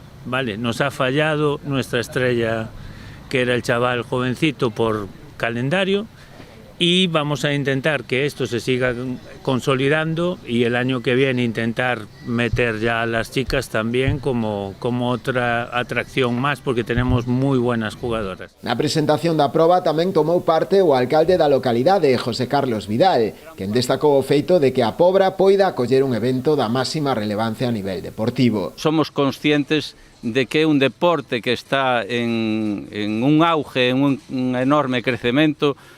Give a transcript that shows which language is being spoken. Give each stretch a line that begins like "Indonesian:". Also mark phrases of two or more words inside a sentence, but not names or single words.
Spanish: Vale, nos ha fallado nuestra estrella, que era el chaval jovencito, por calendario, y vamos a intentar que esto se siga consolidando y el año que viene intentar meter ya a las chicas también como otra atracción más, porque tenemos muy buenas jugadoras.
Galician: Na presentación da proba tamén tomou parte o alcalde da localidade, José Carlos Vidal, quen destacou o feito de que a Pobra poida acoller un evento da máxima relevancia a nivel deportivo. Somos conscientes de que é un deporte que está en un auge, en un enorme crecemento.